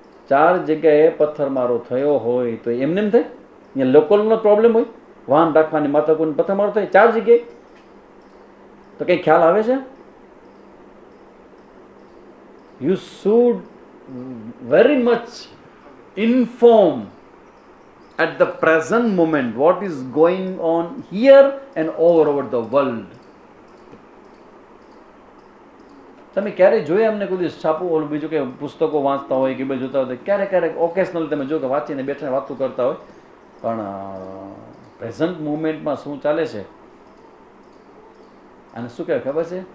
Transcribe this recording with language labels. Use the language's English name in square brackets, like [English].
[Gujarati] 4 જગ્યાએ પથ્થરમારો થયો હોય તો એમને એમ થાય? અહીંયા લોકલનો પ્રોબ્લેમ હોય, વાહન રાખવાની માતા કોઈ પથ્થરમારો થાય 4 જગ્યાએ, તો કંઈ ખ્યાલ આવે છે? [English] You should very much inform at the present moment what is going on here and over the world. [Gujarati] તમે ક્યારેય જોયા અમને કોઈ દિવસ છાપું ઓલું બીજું કે પુસ્તકો વાંચતા હોય કે બધું જોતા હોય? ક્યારેક ઓકેશનલ તમે જો કે વાંચીને બેઠા વાતો કરતા હોય, પણ પ્રેઝન્ટ મુમેન્ટમાં શું ચાલે છે અને શું કહેવાય ખબર છે?